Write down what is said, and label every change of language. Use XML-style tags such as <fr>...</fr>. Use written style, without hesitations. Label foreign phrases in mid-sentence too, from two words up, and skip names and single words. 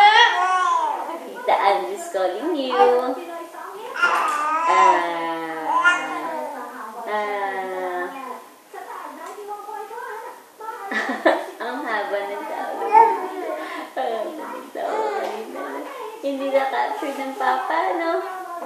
<en>Tita Ann is calling you.</en> <tl>Ang haba ng tawag. Hindi na-capture ng Papa, no?</tl>